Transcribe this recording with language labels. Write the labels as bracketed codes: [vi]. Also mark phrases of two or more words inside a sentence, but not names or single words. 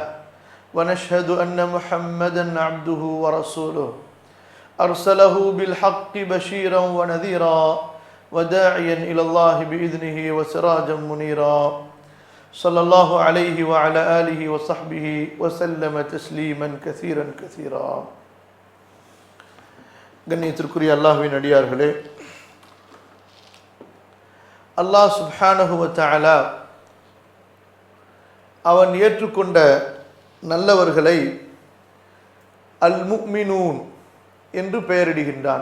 [ar] ونشهد أن محمدًا عبده ورسوله أرسله بالحق بشيرًا ونذيرًا وداعيًا إلى الله بإذنه وسراجًا منيرًا. صلى الله عليه وعلى آله وصحبه وسلم تسليمًا كثيرًا كثيرًا. [ta] கண்ணியத்திற்குரிய அல்லாஹ்வின் அடியார்களே, அல்லாஹ் [ar] سبحانه وتعالى [ta] அவன் ஏற்றுக்கொண்ட நல்லவர்களை [ar] المؤمنون [ta] என்று பெயரிடுகின்றான்.